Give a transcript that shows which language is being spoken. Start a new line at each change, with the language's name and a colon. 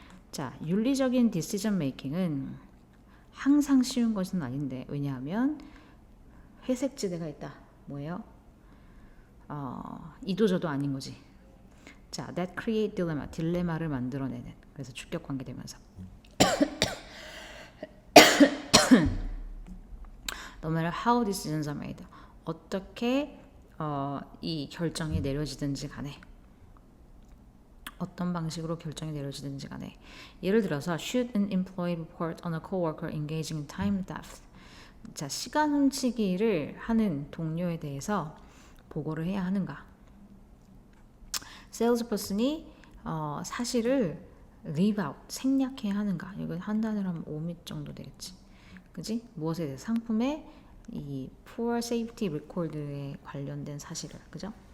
Korean: 자, 윤리적인 디시전 메이킹은 항상 쉬운 것은 아닌데 왜냐하면 회색지대가 있다. 뭐예요? 이도저도 아닌 거지.
English: 자, that create dilemma,
Korean: 딜레마를 만들어내는. 그래서 주격 관계 되면서
English: no matter how decisions are made,
Korean: 어떻게 이 결정이 내려지든지 간에 어떤 방식으로 결정이 내려지든지 간에 예를 들어서
English: should an employee report on a coworker engaging in time theft.
Korean: 자, 시간 훔치기를 하는 동료에 대해서 보고를 해야 하는가? salesperson이 사실을
English: leave out,
Korean: 생략해야 하는가? 이건 한 단어로 하면 오밋 정도 되겠지. 그지? 무엇에 대해 상품의 이
English: poor safety record
Korean: 에 관련된 사실을, 그죠?